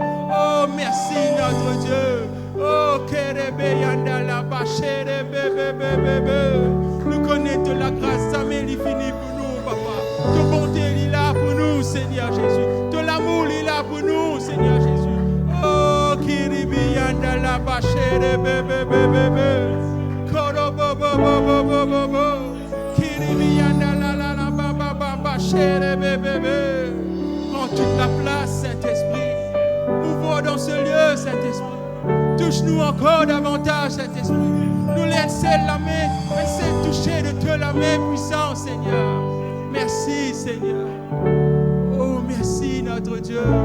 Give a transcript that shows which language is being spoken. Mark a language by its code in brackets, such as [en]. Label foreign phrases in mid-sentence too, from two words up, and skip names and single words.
[fr] Oh, merci notre Dieu. Oh, Kerebe Yandala Bachere Bebe. Nous connaissons la grâce, ça m'est fini pour nous, papa. Ta bonté est là pour nous, Seigneur Jésus. Ton amour est là pour nous, Seigneur Jésus. Oh, Kiribi Yandala Bachere Bebe. Korobo Bobo. Kiribi Yandala Bachere Bebe. Prends toute la place, Saint-Esprit. Mouvons dans ce lieu, Saint-Esprit. Touche-nous encore davantage, Saint-Esprit. Nous laissons la main, laissons toucher de toi la main puissante, Seigneur. Merci, Seigneur. Oh, merci, notre Dieu.